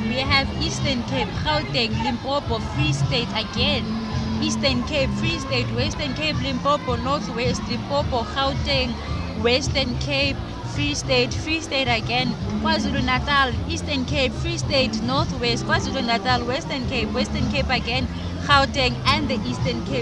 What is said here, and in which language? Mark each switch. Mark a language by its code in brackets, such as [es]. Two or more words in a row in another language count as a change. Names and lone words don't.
[en] We have Eastern Cape, Gauteng, Limpopo, Free State again. Eastern Cape, Free State, Western Cape, Limpopo, Northwest, Limpopo, Gauteng, Western Cape, Free State again. KwaZulu Natal, Eastern Cape, Free State, Northwest, KwaZulu Natal, Western Cape again, Gauteng, and the Eastern Cape.